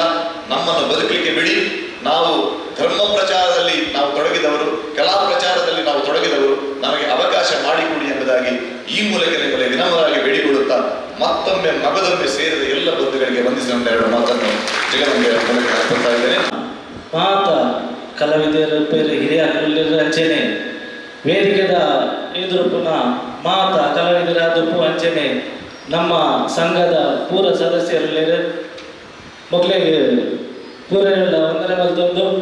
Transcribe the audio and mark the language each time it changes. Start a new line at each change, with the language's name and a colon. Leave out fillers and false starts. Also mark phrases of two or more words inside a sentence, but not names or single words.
Kannada: ನಮ್ಮನ್ನು ಬದುಕಲಿಕ್ಕೆ ಬಿಡಿ. ನಾವು ಧರ್ಮ ಪ್ರಚಾರದಲ್ಲಿ ನಾವು ತೊಡಗಿದವರು, ಕಲಾ ಪ್ರಚಾರದಲ್ಲಿ ನಾವು ತೊಡಗಿದವರು, ನಮಗೆ ಅವಕಾಶ ಮಾಡಿಕೊಡಿ ಎಂಬುದಾಗಿ ಈ ಮೂಲಕ ನಿಮ್ಮಲ್ಲಿ ವಿನಮ್ರವಾಗಿ ಬೇಡಿಕೊಳ್ಳುತ್ತಾ ಮತ್ತೊಮ್ಮೆ ಮಗದೊಮ್ಮೆ ಸೇರಿದ ಎಲ್ಲ ಬಂಧುಗಳಿಗೆ ವಂದಿಸಿ ನನ್ನ 2 ಮಾತನ್ನು ಜಗನ್ಗೆ ಮೂಲಕ ಹಾಕ್ತಾ ಇದ್ದೇನೆ.
Tulu: ಮಾತ ಕಲಾವಿದರ ಪೇರು ಹಿರಿಯ ಅಂಚೆನೆ ವೇದಿಕೆದ ಎದುರುಪುನ ಮಾತ ಕಲಾವಿದರ ದುಪ್ಪು ಅಂಚೆನೆ ನಮ್ಮ ಸಂಘದ ಪೂರ ಸದಸ್ಯರಲ್ಲಿ ಮಕ್ಕಳಿಗೆ ಪೂರ ವಂದನೆ ಮಲ್ತೊಂದು